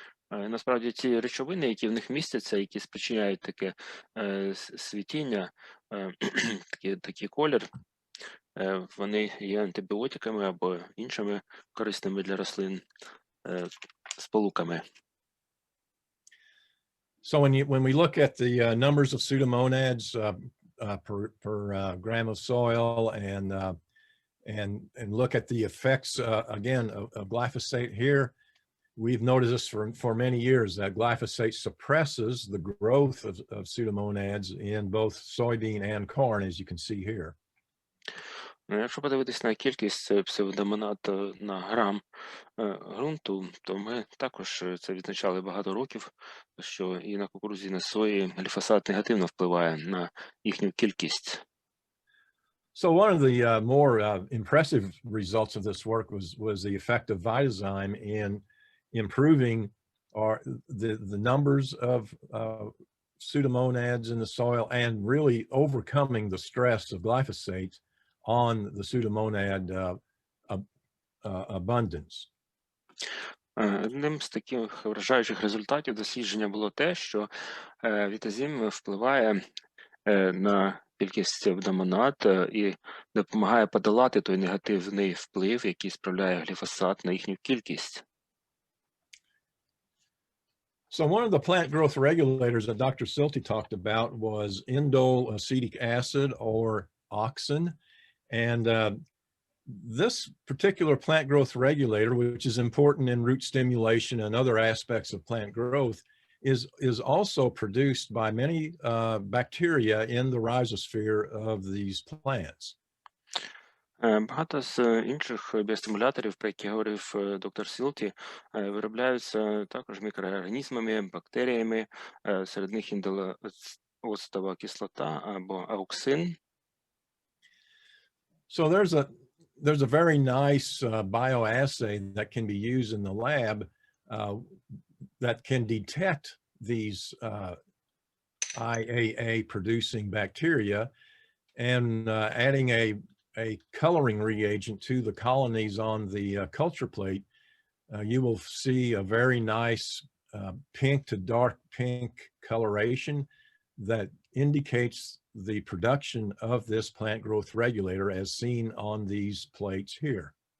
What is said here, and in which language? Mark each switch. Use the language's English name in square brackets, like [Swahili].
[Ukrainian] Насправді ці речовини, які в них містяться, які спричиняють таке світіння, такий колір, вони є антибіотиками або іншими корисними для рослин сполуками. [English] So when we look at the numbers of pseudomonads per gram of soil and look at the effects again of glyphosate here, we've noticed this for many years that glyphosate suppresses the growth of pseudomonads in both soybean and corn, as you can see here. [Ukrainian] Якщо подивитись на кількість псевдомонад на грам ґрунту, то ми також це відзначали багато років, що і на кукурудзі, і на сої гліфосат негативно впливає на їхню кількість. [English] So one of the more impressive results of this work was the effect of Vitazyme in improving the numbers of pseudomonads in the soil and really overcoming the stress of glyphosate on the pseudomonad abundance. [Ukrainian] Одним з таких вражаючих результатів дослідження було те, що вітазим впливає на кількість псевдомонад і допомагає подолати той негативний вплив, який справляє гліфосат на їхню кількість. [English] So one of the plant growth regulators that Dr. Silty talked about was indole acetic acid or auxin. And this particular plant growth regulator, which is important in root stimulation and other aspects of plant growth, is also produced by many bacteria in the rhizosphere of these plants. [Ukrainian] Багато з інших біостимуляторів, про які говорив доктор Сілті, виробляються також мікроорганізмами, бактеріями, серед них індолеоцетова кислота або ауксин. [English] So there's a very nice bioassay that can be used in the lab that can detect these IAA producing bacteria, and adding a coloring reagent to the colonies on the culture plate, you will see a very nice pink to dark pink coloration that indicates the production of this plant growth regulator as seen on these plates here.